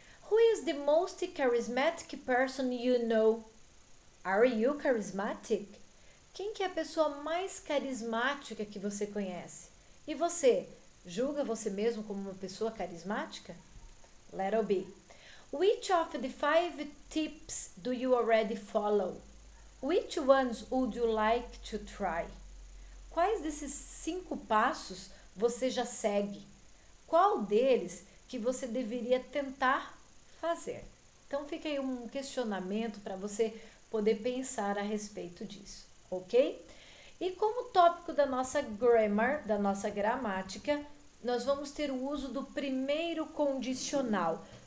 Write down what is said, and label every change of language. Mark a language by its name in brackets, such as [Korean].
[English] Who is the most charismatic person you know? Are you charismatic? [Portuguese] Quem que é a pessoa mais carismática que você conhece? E você, julga você mesmo como uma pessoa carismática? [English] Letter B. Which of the 5 tips do you already follow? Which ones would you like to try? [Portuguese] Quais desses 5 passos você já segue? Qual deles que você deveria tentar fazer? Então fica aí um questionamento para você poder pensar a respeito disso, ok? E como tópico da nossa grammar, da nossa gramática, nós vamos ter o uso do primeiro condicional.